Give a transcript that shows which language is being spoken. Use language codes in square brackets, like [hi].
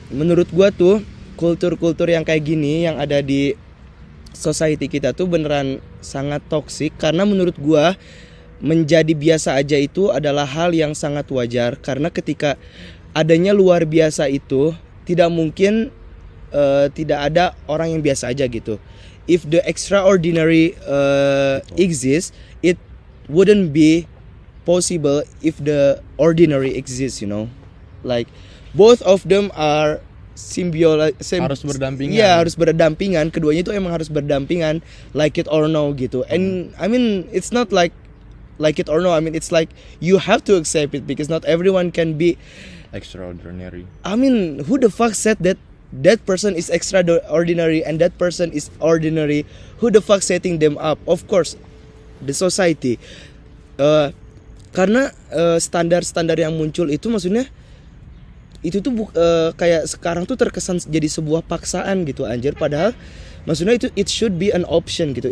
[id] Menurut gua tuh kultur-kultur yang kayak gini yang ada di society kita tuh beneran sangat toksik, karena menurut gua menjadi biasa aja itu adalah hal yang sangat wajar, karena ketika adanya luar biasa itu tidak mungkin tidak ada orang yang biasa aja gitu. [en] If the extraordinary exists, it wouldn't be possible if the ordinary exists, like both of them are [id] harus berdampingan. Iya, harus berdampingan. Keduanya itu emang harus berdampingan, [en] like it or no [id] gitu. [en] And I mean it's not like it or no. I mean it's like you have to accept it, because not everyone can be extraordinary. I mean, who the fuck said that person is extraordinary and that person is ordinary? Who the fuck setting them up? Of course, the society. [id] Karena standar-standar yang muncul itu maksudnya itu tuh kayak sekarang tuh terkesan jadi sebuah paksaan gitu anjir, padahal maksudnya itu [en] it should be an option [id] gitu.